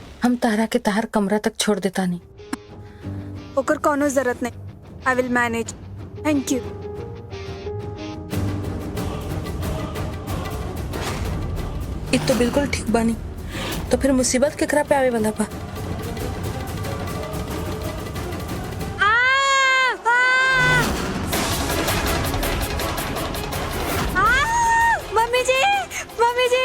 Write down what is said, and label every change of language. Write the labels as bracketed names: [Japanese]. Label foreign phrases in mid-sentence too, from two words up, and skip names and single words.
[Bhojpuri] हम तारा के तार कमरा तक छोड़ देता नहीं। ओकर कोनो जरूरत नहीं, [English] I will manage. Thank you. [Bhojpuri] इ तो बिल्कुल ठीक बानी, तो फिर मुसीबत केकरा पे आवे वाला बा? मम्मी जी, मम्मी जी।